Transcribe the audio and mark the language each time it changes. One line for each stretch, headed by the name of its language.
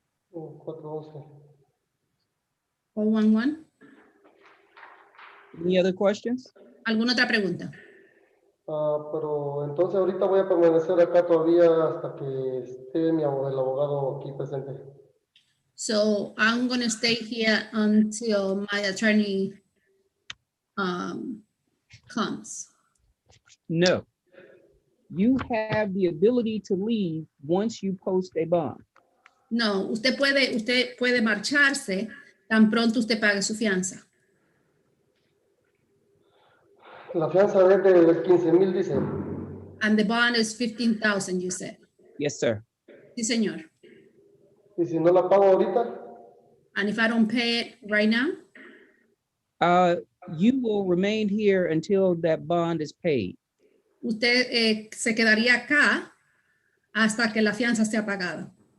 English: 411. 411. Any other questions?
Spanish: ¿Alguna otra pregunta? Pero entonces ahorita voy a permanecer acá todavía hasta que esté el abogado aquí presente.
English: So I'm going to stay here until my attorney comes. No. You have the ability to leave once you post a bond.
Spanish: No, usted puede marcharse tan pronto usted pague su fianza. La fianza es de 15,000, dice.
English: And the bond is 15,000, you said. Yes, sir.
Spanish: Sí, señor. ¿Y si no la pago ahorita?
English: And if I don't pay it right now? You will remain here until that bond is paid.
Spanish: usted se quedaría acá hasta que la fianza sea pagada.